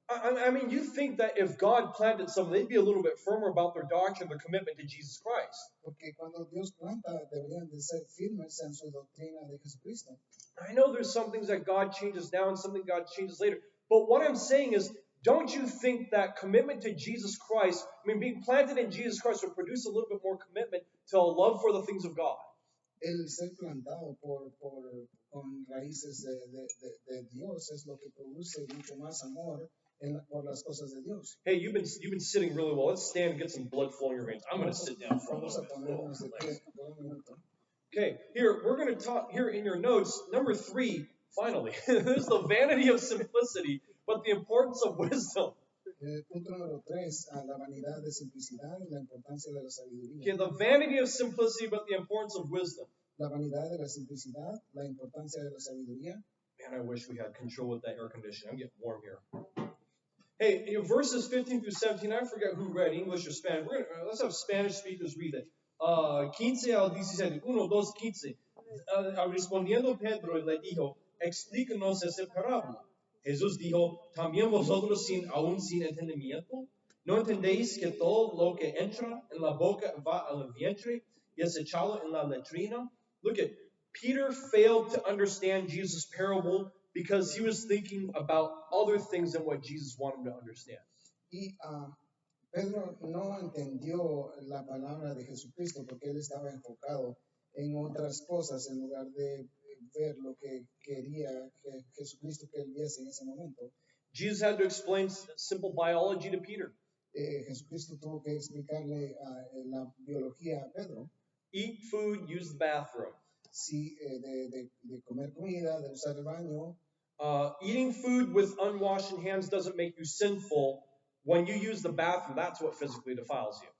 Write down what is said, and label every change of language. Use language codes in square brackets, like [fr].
[en] I mean, you think that if God planted some, they'd be a little bit firmer about their doctrine, their commitment to Jesus Christ. [es] Porque cuando Dios planta, deberían de ser firmes en su doctrina de Jesucristo. [en] I know there's some things that God changes now and something God changes later. But what I'm saying is, don't you think that commitment to Jesus Christ, I mean, being planted in Jesus Christ will produce a little bit more commitment to a love for the things of God? [es] El ser plantado con raíces de Dios es lo que produce mucho más amor por las cosas de Dios. [en] Hey, you've been sitting really well. Let's stand and get some blood flowing in your veins. I'm going to sit down for a [es] Vamos a [en] moment. [es] ponernos de pie por un minuto. [en] Okay, here, we're going to talk, here in your notes, number 3, finally. This is the vanity of simplicity, but the importance of wisdom. [es] Punto número 3, la vanidad de simplicidad y la importancia de la sabiduría. [en] Okay, the vanity of simplicity, but the importance of wisdom. [es] La vanidad de la simplicidad, la importancia de la sabiduría. [en] Man, I wish we had control with that air conditioning. I'm getting warm here. Hey, verses 15 through 17, I forget who read, English or Spanish. Let's have Spanish speakers read it. [es] 15 al 17, 1, 2, 15. Respondiendo Pedro le dijo, explícanos esa parábola. Jesús dijo, ¿también vosotros aún sin entendimiento? ¿No entendéis que todo lo que entra en la boca va al vientre y es echado en la letrina? [en] Look at, Peter failed to understand Jesus' parable because he was thinking about other things than what Jesus wanted him to understand. [es] Y Pedro no entendió la palabra de Jesucristo porque él estaba enfocado en otras cosas en lugar de ver lo que quería que Jesucristo que él viese en ese momento. [en] Jesus had to explain simple biology to Peter. [es] Jesucristo tuvo que explicarle la biología a Pedro. [en] Eat food, use the bathroom. [es] Sí, de comer comida, de usar el baño. [en] Eating food with unwashed hands doesn't make you sinful. When you use the bathroom, that's what physically defiles you.